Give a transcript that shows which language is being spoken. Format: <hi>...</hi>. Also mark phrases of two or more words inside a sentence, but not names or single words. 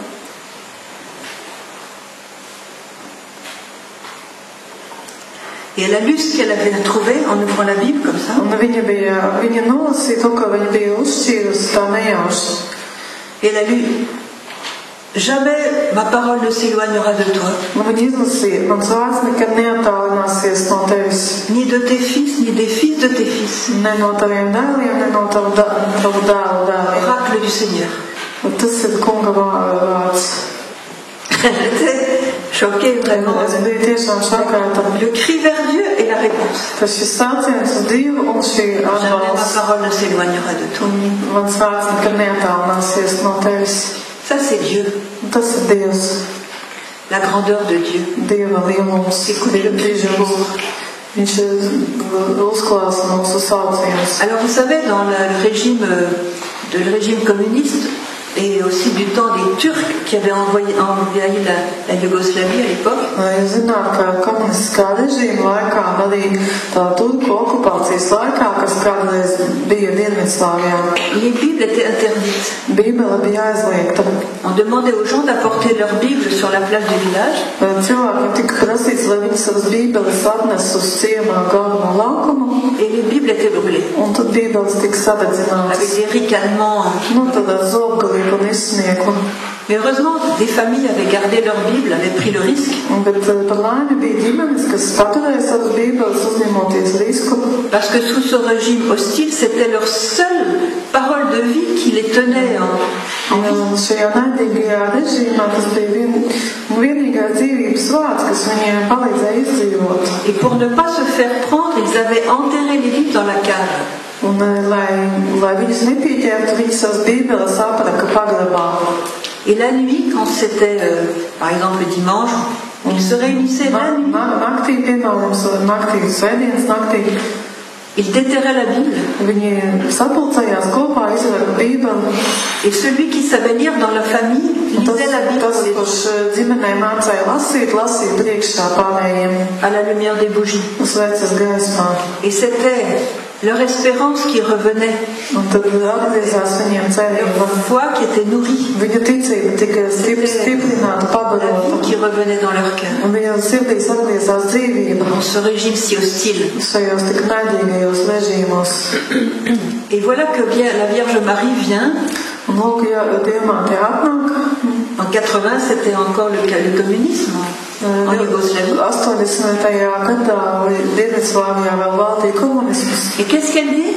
<fr>Et elle a lu ce qu'elle avait trouvé en ouvrant la Bible comme ça.</fr> <lv>Un viņa nolasīja to, ko viņa bija uzšķīrusi tā nejauši.</lv> <fr>Et elle a lu, jamais ma parole ne s'éloignera de toi,</fr> <lv>Un viņa izlasīja, mans vārds nekad neattālināsies no tevis.</lv> <fr>ni de tes fils, ni des fils de tes fils.</fr> <lv>Ne no taviem dēliem, ne no tavu dēlu dēliem.</lv> <fr>Oracle du Seigneur.</fr> <lv>Tas ir kunga vārds.</lv> <fr>J'étais choquée vraiment.</fr> <lv>Es biju tiešām šokēta.</lv> <fr>Le cri vers Dieu et la réponse.</fr> <lv>Tas šis sauciens uz Dievu un šī</lv> <fr>Jamais ma</fr> <lv>atbalsts.</lv> <fr>parole ne s'éloignera de toi.</fr> <lv>Mans vārds nekad neattālināsies no tevis.</lv> <fr>Ça, c'est Dieu.</fr> <lv>Tas ir Dievs.</lv> <fr>La grandeur de Dieu.</fr> <lv>Dieva lielums, dižums. Viņš uzklāsa mūsu saucienus.</lv> <fr>Alors vous savez, dans le régime communiste et aussi du temps des Turcs qui avaient envahi la Yougoslavie à l'époque,</fr> <lv>Jūs zināt, ka komunistiskā režīma laikā, arī tā turku okupācijas laikā, kas kādreiz bija Dienvidslāvijā,</lv> <fr>les Bibles étaient interdites.</fr> <lv>Bībele bija aizliegta.</lv> <fr>On demandait aux gens d'apporter leur Bible sur la place du village.</fr> <lv>Cilvēkiem tika prasīts, lai viņi savas Bībeles atnes uz ciemā galveno laukumu,</lv> <fr>Et les Bibles étaient brûlées.</fr> <lv>un tad Bībeles tika sadedzinātas.</lv> <fr>Avec des ricanements.</fr> <lv>Tad ar zobgalību un izsnieku.</lv> <fr>Mais heureusement, des familles avaient gardé leur Bible, avaient pris le risque.</fr> <lv>Bet par laimi bija ģimenes, kas paturēja savas Bībeles, uzņemoties risku.</lv> <fr>Parce que sous ce régime hostile, c'était leur seule parole de vie qui les tenait en vie.</fr> <lv>Šajā naidīgajā režīmā tas bija vienīgais dzīvības vārds, kas viņiem palīdzēja izdzīvot.</lv> <fr>Et pour ne pas se faire prendre, ils avaient enterré les Bibles dans la cave.</fr> <lv>Un, lai viņus nepieķertu, viņi savas Bībeles apraka pagrabā.</lv> <fr>Et la nuit, quand c'était, par exemple, le dimanche, ils se réunissaient la nuit.</fr> <lv>Naktī, piemēram, naktī, svētdienas naktī,</lv> <fr>Ils déterraient la Bible.</fr> <lv>Viņi sapulcējās kopā, izveda Bībeli.</lv> <fr>Et celui qui savait lire dans la famille lisait la Bible</fr> <lv>Tas, kurš ģimenē mācīja lasīja priekšā pārējiem.</lv> <fr>à la lumière des bougies.</fr> <lv>Uz vecas gaismā.</lv> <fr>Et c'était leur espérance qui revenait.</fr> <lv>Un tad atgriezās viņiem cerība.</lv> <fr>Leur foi qui était nourrie.</fr> <lv>Viņu ticība tika stiprināta, pabarota.</lv> <fr>Qui revenait dans leur cœur.</fr> <lv>Un viņu sirdīs atgriezās dzīvība.</lv> <fr>Dans ce régime si hostile.</fr> <lv>Šajos tik naidīgajos režīmos.</lv> <fr>Et voilà que la Vierge Marie vient.</fr> <lv>Un lūk, ja Dievmāte atnāk.</lv> <fr>En 80, c'était encore le communisme en Yougoslavie.</fr> <lv>80. gadā Dienvidslāvijā vēl valdīja komunisms.</lv> <fr>Et qu'est-ce qu'elle dit?</fr>